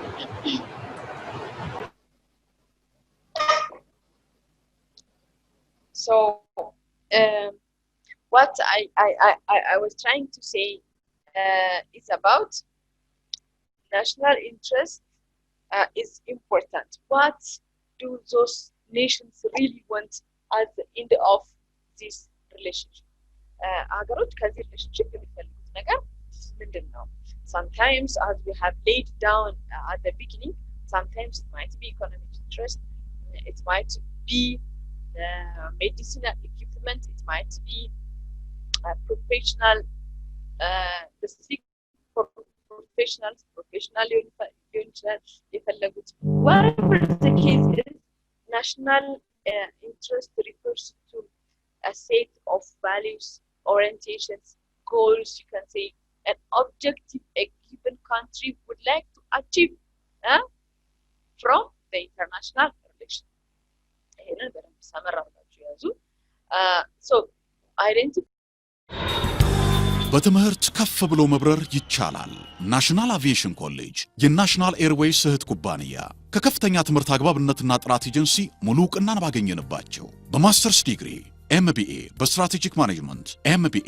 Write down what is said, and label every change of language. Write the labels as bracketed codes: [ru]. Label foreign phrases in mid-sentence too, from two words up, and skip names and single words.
[en] So what I was trying to say is about national interest is important. What do those nations really want at the end of this relationship? [am] ሀገሮች ከዚህ relationship የሚፈልጉት ነገር ምንድን ነው? [en] Sometimes, as we have laid down at the beginning, sometimes it might be economic interest, it might be medicinal equipment, it might be professional, the sick for professionals, professional whatever the case is, national interest refers to a set of values, orientations, goals, you can say, an objective a given country would like to achieve from the international relation. [am] ይሄንን በደንብ ሰመር አድርጋችሁ ያዙ። [en] so identify [am] በትምህርት ከፍ ብሎ መብረር ይቻላል። ናሽናል አቪዬሽን ኮሌጅ የናሽናል ኤርዌይስ እህት ኩባንያ ከከፍተኛ ትምህርት አግባብነትና ጥራት ኤጀንሲ ሙሉ ዕውቅናን ባገኘንባቸው በማስተርስ ዲግሪ MBA በስትራቴጂክ ማኔጅመንት፣ MBA